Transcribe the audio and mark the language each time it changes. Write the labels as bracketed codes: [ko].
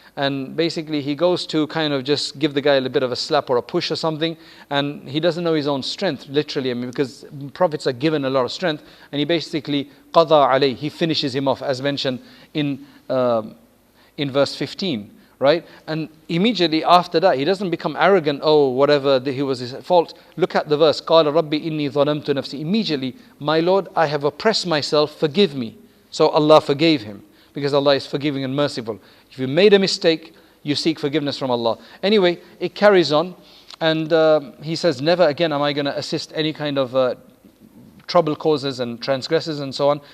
[en] And basically he goes to kind of just give the guy a bit of a slap or a push or something, and he doesn't know his own strength, literally. I mean, because prophets are given a lot of strength, and he basically [ar] qada alayh, [en] he finishes him off, as mentioned in verse 15, right? And immediately after that, he doesn't become arrogant, oh, whatever, he was his fault. Look at the verse, [ar] قَالَ رَبِّ إِنِّي ظَلَمْتُ نَفْسِي. [en] Immediately, my Lord, I have oppressed myself, forgive me. So Allah forgave him, because Allah is forgiving and merciful. If you made a mistake, you seek forgiveness from Allah. Anyway, it carries on, and he says, never again am I going to assist any kind of trouble causers and transgressors and so on.